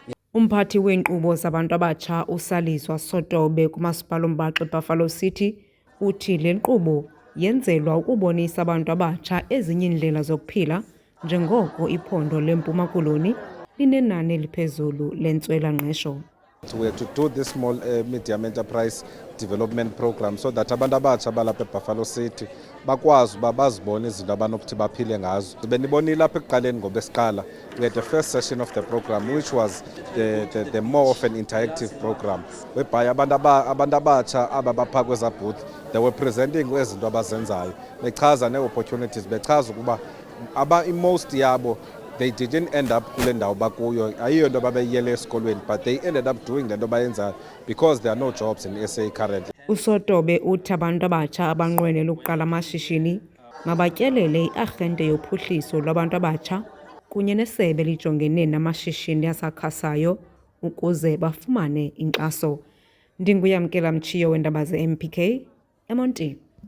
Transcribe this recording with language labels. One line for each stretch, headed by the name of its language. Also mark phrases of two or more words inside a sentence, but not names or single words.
Xhosa: Umphathi weenkqubo zabantu abatsha uSalizwa Sotobe kumasipala ombaxa eBuffalo City uthi le nkqubo yenzelwa ukubonisa abantu abatsha ezinye iindlela zokuphila njengoko iphondo leMpuma Koloni linenani eliphezulu lentswela-ngqesho.
English: We are to do this small medium enterprise development program so that
Xhosa: abantu abatsha balapha eBuffalo City bakwazi uba bazibone izinto abanokuthi baphile ngazo. Benibonile apha ekuqaleni ngobesiqala,
English: we had the first session of the program which was the more of an interactive program whereby
Xhosa: abantu abatsha aba bapha kweza booth,
English: they were presenting
Xhosa: izinto abazenzayo, bechaza nee-opportunities, bechaza ukuba
English: most yabo they didn't end up
Xhosa: kule ndawo bakuyo, ayiyo nto babeyiyele esikolweni,
English: but they ended up doing
Xhosa: le nto bayenzayo
English: because there are no jobs in SA currently.
Xhosa: USotobe uthi abantu abatsha abanqwenela ukuqala amashishini mabatyelele i-arhente yophuhliso lwabantu abatsha kunye nesebe lijongene namashishini asakhasayo ukuze bafumane inkxaso. Ndinguyamkela Mchiyo weendaba ze-MPK, eMonti.